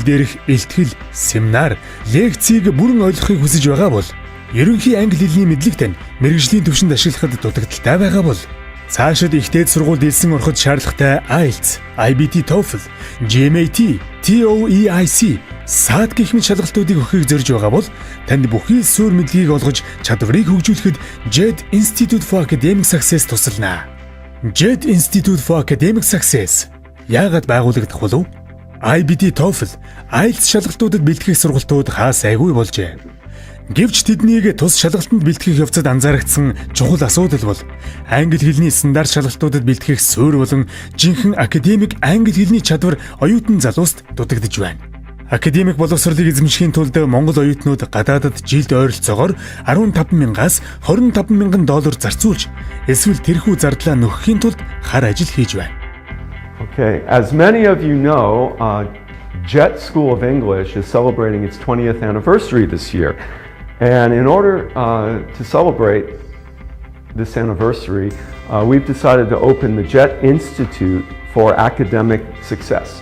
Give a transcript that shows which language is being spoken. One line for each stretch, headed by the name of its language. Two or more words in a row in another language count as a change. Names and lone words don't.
Mongolian: дээрх илтгэл, семинар, лекцийг бүрэн ойлгохыг хүсэж байгаа бол ерөнхий англи хэлний мэдлэг тань мэргэжлийн түвшинд ашиглахад дутагдaltaй байгаа бол цаашид ихтэй сургуульд элсэн ороход шаардлагатай IELTS, IBT TOEFL, GMAT, TOEIC, SAT гэх мэт шалгалтуудыг өгөхийг зорж байгаа бол танд бүхий л суурь мэдлэгийг олгож чадварыг хөгжүүлэхэд JET Institute for Academic Success тусална. JET Institute for Academic Success яагаад байгуулагдах болов? IBT TOEFL, IELTS шалгалтуудад бэлтгэх сургалтууд хаа сайгүй болжээ. Гэвч тэднийг тус шалгалтанд бэлтгэх явцад анзаарагдсан чухал асуудал бол англи хэлний стандарт шалгалтуудад бэлтгэх суурь болон жинхэнэ академик англи хэлний чадвар оюутан залууст дутагдж байна. Академик боловсролыг эзэмшихийн тулд Монгол оюутнууд гадаадад жилд ойролцоогоор 15,000-аас 25,000 доллар зарцуулж эсвэл тэрхүү зардлаа нөхөхийн тулд хар ажил хийж байна.
English: Okay, as many of you know, JET School of English is celebrating its 20th anniversary this year. And in order to celebrate this anniversary, we've decided to open the JET Institute for Academic Success.